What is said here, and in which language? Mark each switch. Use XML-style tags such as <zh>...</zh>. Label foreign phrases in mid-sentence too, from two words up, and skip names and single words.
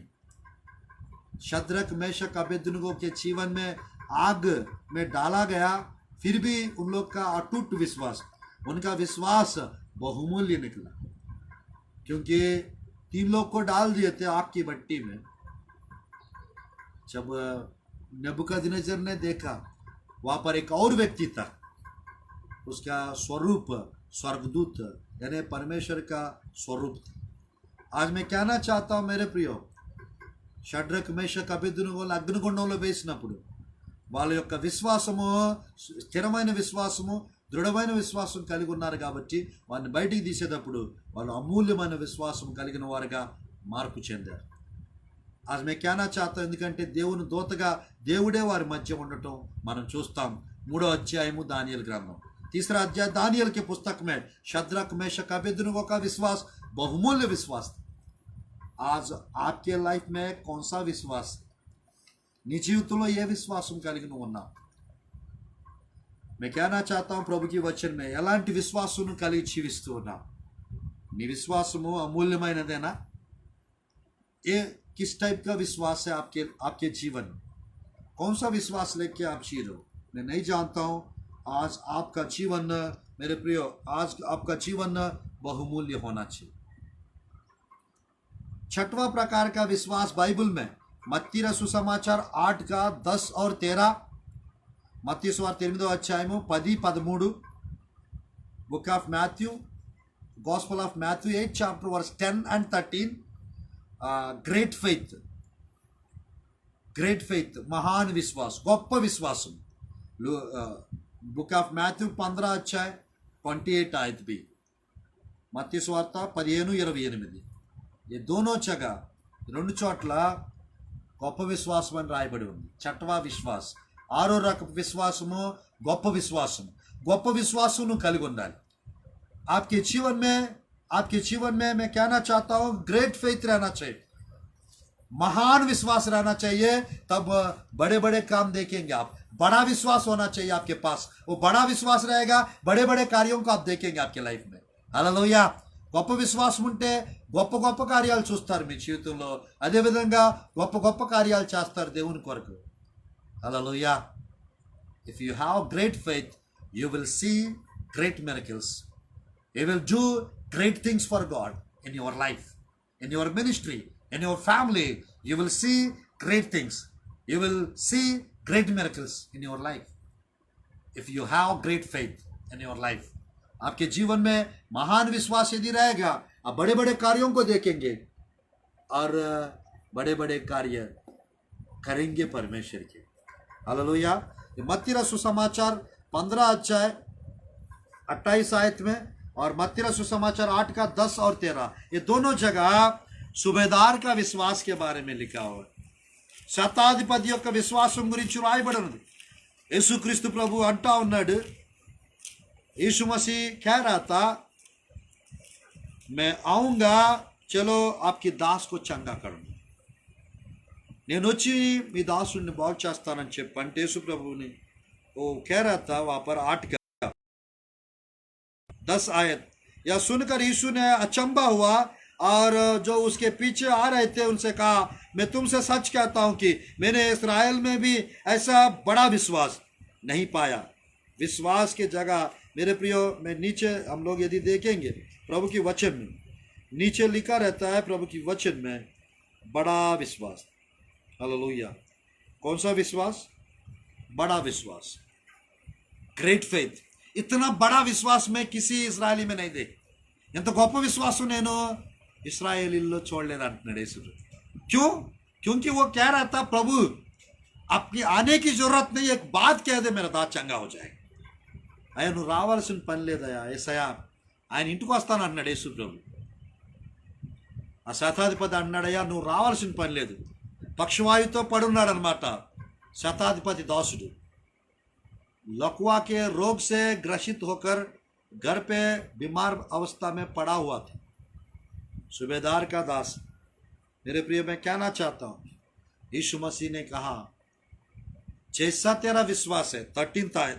<hi>शद्रक, मेशक, अबेदनगो के जीवन में आग में डाला गया, फिर भी उन लोग का अटूट विश्वास, उनका विश्वास बहुमूल्य निकला, क्योंकि 3 लोग को डाल दिए थे आग की भट्टी में. जब नेबुकदनेस्सर ने देखा वहां पर एक और व्यक्ति था, उसका स्वरूप स्वर्गदूत यानी परमेश्वर का स्वरूप था. आज मैं कहना चाहता हूं मेरे प्रियो,</hi> <te>షడ్రక్, మేషక్, అబేద్నెగోలు అగ్నిగుండంలో వేసినప్పుడు వాళ్ళ యొక్క విశ్వాసము స్థిరమైన విశ్వాసము, దృఢమైన విశ్వాసం కలిగి ఉన్నారు కాబట్టి వారిని బయటికి తీసేటప్పుడు వాళ్ళు అమూల్యమైన విశ్వాసం కలిగిన వారుగా మార్పు చెందారు.</te> <hi>आज मैं कहना चाहता हूं,</hi> <te>ఎందుకంటే దేవుని దూతగా దేవుడే వారి మధ్య ఉండటం మనం చూస్తాం. 3వ అధ్యాయము దానియేలు గ్రంథం,</te> <hi>3रा अध्याय दानियल के पुस्तक में शद्रक, मेशक, अबेद्नगो का विश्वास बहुमूल्य विश्वास. आज आपके लाइफ में कौन सा विश्वास,</hi> <te>నీ జీవితంలో ఏ విశ్వాసం కలిగి నువ్వు ఉన్నావు?</te> <hi>मैं कहना चाहता हूं प्रभु की वचन में</hi> <te>ఎలాంటి విశ్వాసం కలిగి జీవిస్తూ ఉన్నావు? నీ విశ్వాసము అమూల్యమైనదేనా?</te> <hi>ये किस टाइप का विश्वास है आपके जीवन में? कौन सा विश्वास लेके आप जी रहे हो? मैं नहीं जानता हूं. आज आपका जीवन मेरे प्रियो, आज आपका जीवन बहुमूल्य होना चाहिए. 6वां प्रकार का विश्वास बाइबल में మత్తయి సుసమాచార్ 8 का 10 और 13,</hi> <te>మత్తయి సువార్త 8వ అధ్యాయము</te> <en>10, 13, Book of Matthew, Gospel of Matthew 8 chapter verse 10 and 13. great faith,</en> <hi>महान विश्वास,</hi> <te>గొప్ప విశ్వాసం.</te> <hi>బుక్ ఆఫ్ మాథ్యూ 15 अध्याय 28 आयत भी,</hi> <te>మత్తయి సువార్త 15:28.</te> <hi>ये दोनों जगह,</hi> <te>2 చోట్ల గొప్ప విశ్వాసం అని రాయబడి ఉంది.</te> <hi>छठवां विश्वास,</hi> <te>6వ రకపు విశ్వాసము గొప్ప విశ్వాసము. గొప్ప విశ్వాసం కలిగి ఉండాలి.</te> <hi>आपके जीवन में मैं कहना चाहता हूं</hi> <en>great faith</en> <hi>रहना चाहिए, महान विश्वास रहना चाहिए. तब बड़े बड़े काम देखेंगे आप. बड़ा विश्वास होना चाहिए आपके पास. वो बड़ा विश्वास रहेगा, बड़े बड़े कार्यों को आप देखेंगे आपके लाइफ में. हालेलुया.</hi> <te>గొప్ప విశ్వాసం ఉంటే గొప్ప గొప్ప కార్యాలు చూస్తారు మీ జీవితంలో. అదేవిధంగా గొప్ప గొప్ప కార్యాలు చేస్తారు దేవుని కొరకు. హల్లెలూయా.</te> <en>If you have great faith, you will see great miracles. You will do great things for God in your life, in your ministry, in your family. You will see great things. You will see great miracles in your life if you have great faith in your life.</en> <hi>आपके जीवन में महान विश्वास यदि रहेगा, आप बड़े बड़े कार्यों को देखेंगे और बड़े बड़े कार्य करेंगे परमेश्वर के. हालेलुया. मत्ती सुसमाचार 15 अध्याय 28 आयत में और मत्ती सुसमाचार 8 का 10 और 13, ये दोनों जगह सुबेदार का विश्वास के बारे में लिखा हुआ है.</hi> <te>శతాధిపతి యొక్క విశ్వాసం గురించి రాయబడినది. యేసుక్రీస్తు ప్రభు అంటా ఉన్నాడు,</te> <hi>यीशु मसीह कह रहा था, मैं आऊंगा, चलो आपकी दास को चंगा करूंगा.</hi> <te>నేను వచ్చి మీ దాసుని బాగు చేస్తానని చెప్పంటే యేసు ప్రభుని</te> <hi>वो कह रहा था वहां पर 8 का 10 आयत. यह सुनकर यीशु ने अचंबा हुआ और जो उसके पीछे आ रहे थे उनसे कहा, मैं तुमसे सच कहता हूं कि मैंने इस्राएल में भी ऐसा बड़ा विश्वास नहीं पाया. विश्वास की जगह मेरे प्रियो, मैं नीचे हम लोग यदि देखेंगे प्रभु की वचन में नीचे लिखा रहता है, प्रभु की वचन में बड़ा विश्वास. हालेलुया. कौन सा विश्वास? बड़ा विश्वास,</hi> <en>great faith.</en> <hi>इतना बड़ा विश्वास मैं किसी इस्राएली में नहीं देख.</hi> <te>ఎంత గొప్ప విశ్వాసం నేను ఇశ్రాయేలీల్లో చూడలేదు అంటున్నాడు యేసు.</te> <hi>क्यों? क्योंकि वो कह रहा था प्रभु आपकी आने की जरूरत नहीं, एक बात कह दे मेरा दांत चंगा हो जाएगा.</hi> <te>అయ్యా నువ్వు రావాల్సిన పని లేదయ్యా యేసయ్యా, ఆయన ఇంటికి వస్తాను అంటున్నాడు యేసు ప్రభు. ఆ శతాధిపతి అన్నాడయ్యా నువ్వు రావాల్సిన పని లేదు, పక్షవాయుతో పడున్నాడు అనమాట శతాధిపతి దాసుడు.</te> <hi>लकवा के रोग से ग्रसित होकर घर पे बीमार अवस्था में पड़ा हुआ था. सूबेदार का दास. मेरे प्रिय मैं कहना चाहता हूँ, यीशु मसीह ने कहा जैसा तेरा विश्वास है, 13 आयत.</hi>